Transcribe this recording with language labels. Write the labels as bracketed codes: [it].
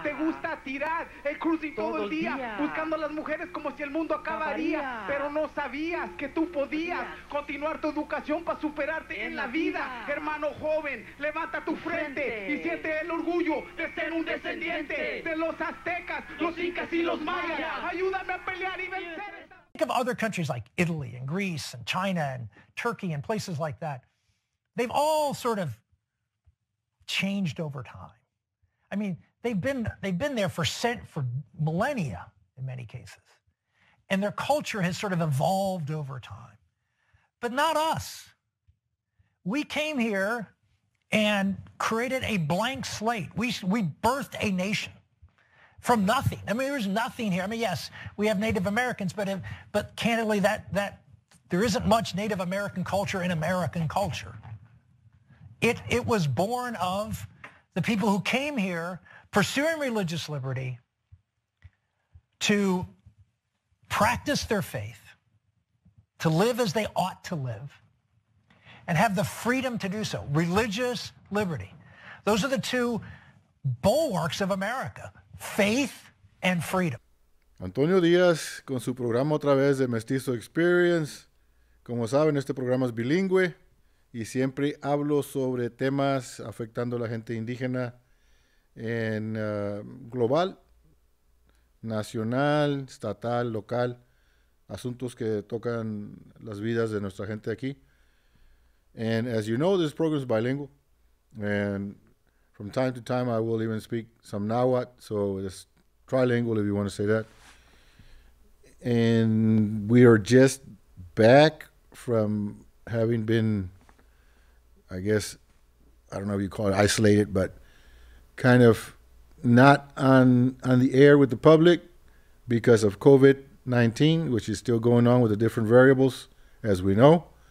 [es] Te gusta tirar el cruising todo el día, buscando a las mujeres como si el mundo acabaría. Pero no sabías que tú podías continuar tu educación para superarte en la vida. Hermano joven, levanta tu frente y siente el orgullo de ser un descendiente de los aztecas, los incas y los mayas. Ayúdame a pelear y vencer. [en] Think of other countries like Italy and Greece and China and Turkey and places like that. They've all sort of changed over time. I mean, they've been there for millennia in many cases. And their culture has sort of evolved over time. But not us. We came here and created a blank slate. We birthed a nation. From nothing. I mean, there's nothing here. I mean, yes, we have Native Americans, but candidly, that there isn't much Native American culture in American culture. It was born of the people who came here pursuing religious liberty to practice their faith, to live as they ought to live, and have the freedom to do so. Religious liberty. Those are the two bulwarks of America. Faith and freedom. [es] Antonio Díaz con su programa otra vez de Mestizo Experience. Como saben, este programa es bilingüe y siempre hablo sobre temas afectando a la gente indígena en global, nacional, estatal, local, asuntos que tocan las vidas de nuestra gente aquí. [en] And as you know, this program is bilingual, and from time to time, I will even speak some Nahuatl, so it's trilingual if you want to say that. And we are just back from having been, I guess, I don't know if you call it isolated, but kind of not on the air with the public because of COVID-19, which is still going on with the different variables, as we know.